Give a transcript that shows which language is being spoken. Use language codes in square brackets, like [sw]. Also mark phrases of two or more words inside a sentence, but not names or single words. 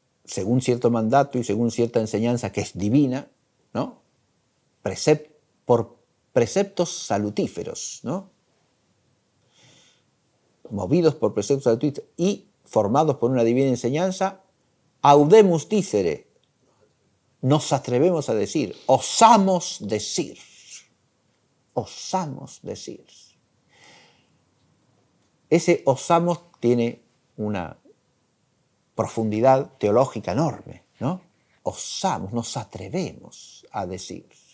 [es] según cierto mandato y según cierta enseñanza que es divina, ¿no? Por preceptos salutíferos, ¿no? Movidos por preceptos salutíferos y formados por una divina enseñanza, [la] audemus dicere, [es] nos atrevemos a decir, osamos decir. Osamos decir. Ese osamos tiene una profundidad teológica enorme, ¿no? Osamos, nos atrevemos a decir.